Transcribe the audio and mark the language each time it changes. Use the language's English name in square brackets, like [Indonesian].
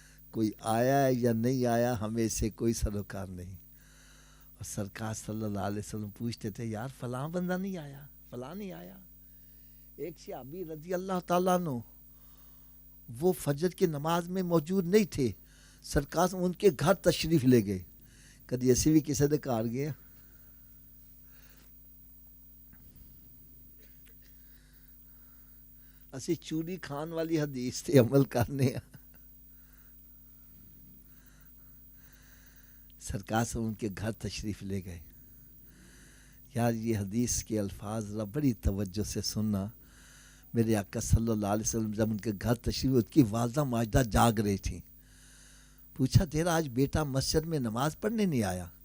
[Urdu] کوئی آیا ہے یا نہیں آیا ہمیں سے کوئی سروکار نہیں. اور سرکار صلی اللہ علیہ وسلم پوچھتے تھے یار فلاں بندہ نہیں آیا, فلاں نہیں آیا. ایک صحابی رضی اللہ تعالیٰ عنہ وہ فجر کی نماز میں موجود نہیں تھے, سرکار ان کے گھر تشریف لے گئے. [Punjabi] کدی ایسی بھی کسی نے کار گیا؟ اسی چوری کھان والی حدیث تے عمل کرنے. [Urdu] سرکار سے ان کے گھر تشریف لے گئے. یار یہ حدیث کے الفاظ ذرا بڑی توجہ سے سننا. میرے آقا صلی اللہ علیہ وسلم جب ان کے گھر تشریف, اس کی والدہ ماجدہ جاگ رہی تھی. پوچھا تیرا آج بیٹا مسجد میں نماز پڑھنے نہیں آیا؟